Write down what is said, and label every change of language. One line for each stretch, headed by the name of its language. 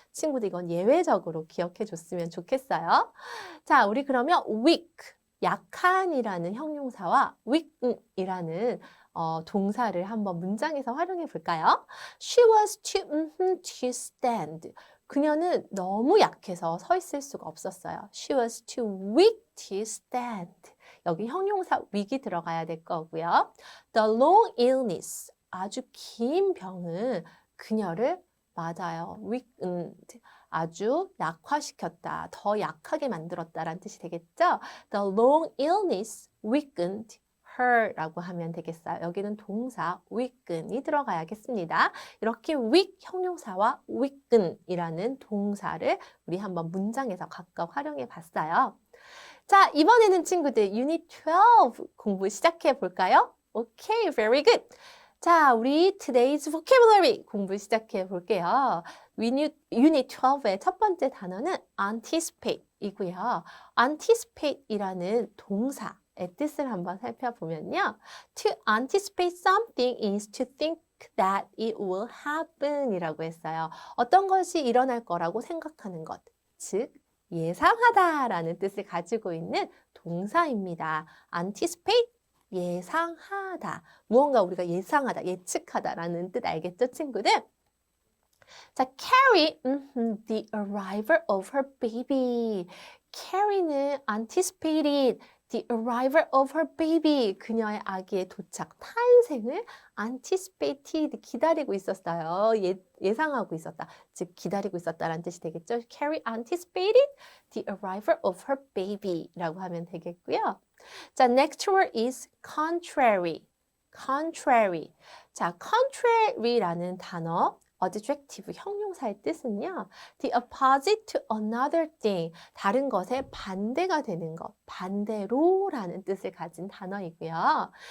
Korean: 친구들 이건 예외적으로 기억해 줬으면 좋겠어요. 자, 우리 그러면 weak, 약한이라는 형용사와 weaken이라는 동사를 한번 문장에서 활용해 볼까요?
English: She was too stand.
Korean: 그녀는 너무 약해서 서 있을 수가 없었어요.
English: She was too weak to stand.
Korean: 여기 형용사 weak이 들어가야 될 거고요.
English: The long illness.
Korean: 아주 긴 병은 그녀를 맞아요. weakened. 아주 약화시켰다. 더 약하게 만들었다라는 뜻이 되겠죠?
English: The long illness weakened her
Korean: 라고 하면 되겠어요. 여기는 동사 weaken이 들어가야겠습니다. 이렇게 weak 형용사와 weaken이라는 동사를 우리 한번 문장에서 각각 활용해 봤어요. 자, 이번에는 친구들 Unit 12 공부 시작해 볼까요?
English: 오케이, very good.
Korean: 자, 우리 Today's Vocabulary 공부 시작해 볼게요. Unit 12의 첫 번째 단어는 anticipate이고요. anticipate이라는 동사의 뜻을 한번 살펴보면요.
English: To anticipate something is to think that it will happen
Korean: 이라고 했어요. 어떤 것이 일어날 거라고 생각하는 것, 즉 예상하다라는 뜻을 가지고 있는 동사입니다. anticipate, 예상하다. 무언가 우리가 예상하다, 예측하다라는 뜻 알겠죠, 친구들?
English: 자, Carrie, the arrival of her baby. Carrie는 anticipated the arrival of her baby.
Korean: 그녀의 아기의 도착, 탄생을 anticipated, 기다리고 있었어요. 예상하고 있었다. 즉, 기다리고 있었다라는 뜻이 되겠죠.
English: Carrie anticipated the arrival of her baby
Korean: 라고 하면 되겠고요.
English: 자, next word is contrary. contrary.
Korean: 자, contrary라는 단어. adjective 형용사의 뜻은요.
English: The opposite to another thing.
Korean: 다른 것의 반대가 되는 것. 반대로라는 뜻을 가진 단어이고요.